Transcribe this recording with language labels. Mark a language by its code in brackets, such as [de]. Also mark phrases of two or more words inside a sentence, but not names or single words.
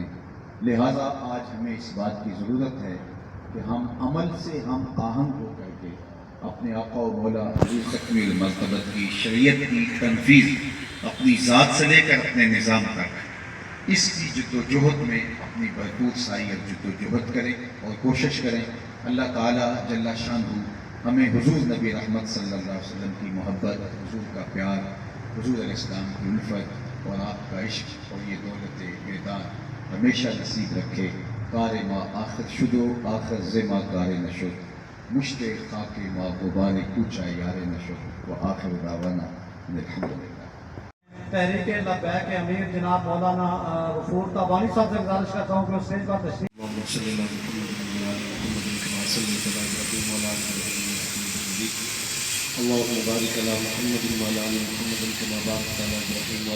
[ur] لہٰذا آج ہمیں اس بات کی ضرورت ہے کہ ہم عمل سے ہم آہنگ ہو کر کے اپنے آقا و مولا حضور تکمیل مرتبت کی شریعت کی تنفیذ اپنی ذات سے لے کر اپنے نظام تک، اس کی جد و جہد میں اپنی بھرپور سعیت جد و جہد کریں اور کوشش کریں۔ اللہ تعالیٰ [ar] جل شانہ [ur] ہمیں حضور نبی رحمت [ar] صلی اللہ علیہ وسلم [ur] کی محبت، حضور کا پیار، حضور [ar] علیہ السلام [ur] کی الفت اور آپ کا عشق اور یہ دولت بیدار ہمیشہ نصیب رکھے۔ [fa] کار ما آخر شدو آخر زما کار نشد، مشت خاک ما غبار کوچا یار نشد، [ar] و آخر دعوانا الحمدللہ۔ [ur] تحریک لبیک کے امیر جناب مولانا غفور تابانی صاحب سے گزارش کرتا ہوں کہ اس اسٹیج پر تشریف [ar] اللهم صل على محمد وعلى آل محمد كما صليت على إبراهيم وعلى آل إبراهيم إنك حميد مجيد اللهم بارك على محمد وعلى آل محمد كما باركت على إبراهيم